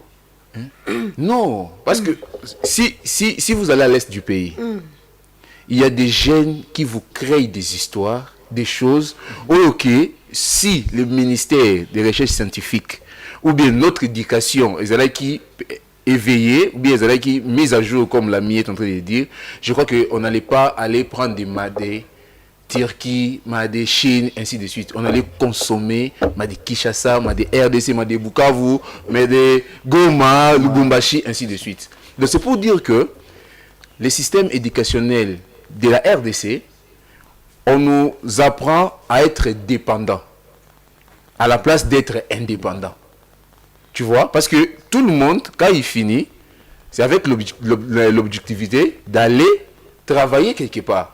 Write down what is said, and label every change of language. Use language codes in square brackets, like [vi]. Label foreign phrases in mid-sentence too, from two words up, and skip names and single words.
[fr] Non, parce que si vous allez à l'est du pays, il y a des jeunes qui vous créent des histoires, des choses, ok, si le ministère des Recherches scientifiques ou bien notre éducation, ils allaient qui éveillé, ou bien ils allaient qui mise à jour, comme l'ami est en train de dire, je crois qu'on n'allait pas aller prendre des Madé, Turquie, Madé, Chine, ainsi de suite. On allait consommer Madé Kinshasa, Madé RDC, Madé Bukavu, Madé Goma, Lubumbashi, ainsi de suite. Donc c'est pour dire que le système éducationnel de la RDC, on nous apprend à être dépendants, à la place d'être indépendants. Tu vois, parce que tout le monde, quand il finit, C'est avec l'objectivité d'aller travailler quelque part.